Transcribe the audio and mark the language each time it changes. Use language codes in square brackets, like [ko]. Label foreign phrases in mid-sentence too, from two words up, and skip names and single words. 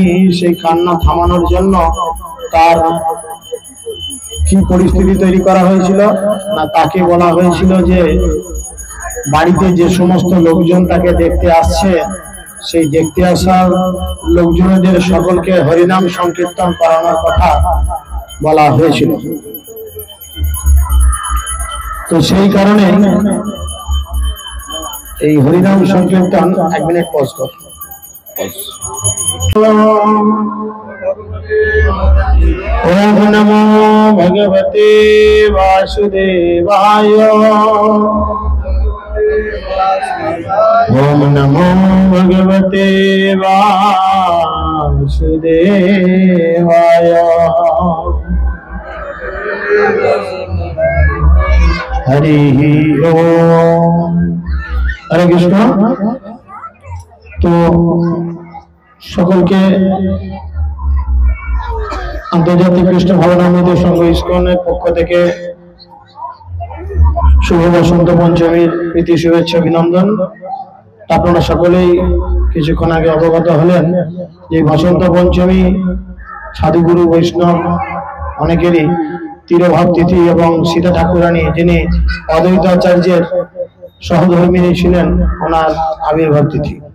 [bn] সেই কান্না থামানোর জন্য তার কি পরিস্থিতি তৈরি করা হয়েছিল না, তাকে বলা হয়েছিল যে বাড়িতে যে সমস্ত লোকজন তাকে দেখতে আসছে, সেই দেখতে আসা লোকজনদের সকলকে হরিনাম সংকীর্তন করানোর কথা বলা হয়েছিল। তো সেই কারণে এই হরিনাম সংকীর্তন, 1 [en] minute pause [bn] কর। [sa] ওম নমো ভগবতে বাসুদেবায়। ওম নমো ভগবতে বাসুদেবায়। হরি ওম। হরে কৃষ্ণ। [bn] তো সকলকে আন্তর্জাতিক কৃষ্ণ ভাবনামৃত সংঘ ইসকনের পক্ষ থেকে শুভ বসন্ত পঞ্চমীর প্রীতি শুভেচ্ছা অভিনন্দন। আপনারা সকলেই কিছুক্ষণ আগে অবগত হলেন যে বসন্ত পঞ্চমী সাধুগুরু বৈষ্ণব অনেকেরই তিরোভাব তিথি এবং সীতা ঠাকুরানী, যিনি অদ্বৈত আচার্যের সহধর্মিনী ছিলেন, ওনার আবির্ভাব তিথি।